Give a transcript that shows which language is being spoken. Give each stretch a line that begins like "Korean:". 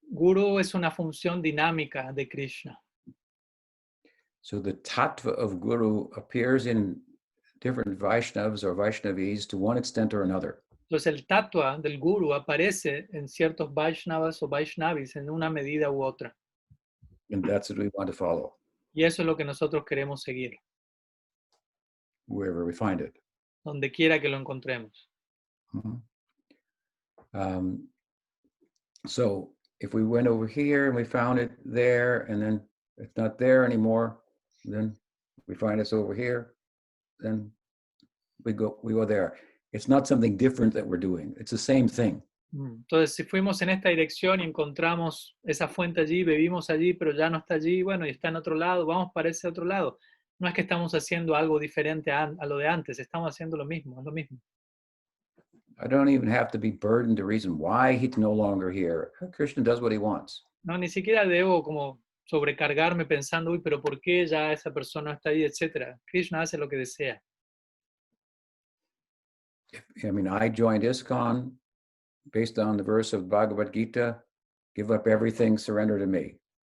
Spanish: Guru es una función dinámica de Krishna.
English: So the tattva of guru appears in different Vaishnavas or Vaishnavis to one extent or another.
Spanish: Entonces el tattva del guru aparece en ciertos Vaishnavas o Vaishnavis en una medida u otra.
English: And that's what we want to follow.
Spanish: Y eso es lo que nosotros queremos seguir.
English: Wherever we find it.
Spanish: Donde quiera que lo encontremos.
English: So if we went over here and we found it there, and then it's not there anymore, then we find it's over here, then we go there. It's not something different that we're doing. It's the same thing.
Spanish: Entonces, si fuimos en esta dirección y encontramos esa fuente allí, bebimos allí, pero ya no está allí, bueno, y está en otro lado, vamos para ese otro lado. No es que estamos haciendo algo diferente a lo de antes, estamos haciendo lo mismo, es lo mismo.
English: I don't even have to be burdened to reason why he's no longer here. Krishna does what he wants.
Spanish: No, ni siquiera debo como sobrecargarme pensando, uy, pero ¿por qué ya esa persona no está ahí, etcétera? Krishna hace lo que desea.
English: I mean, I joined ISKCON based on the verse of Bhagavad Gita, give up everything, surrender to me.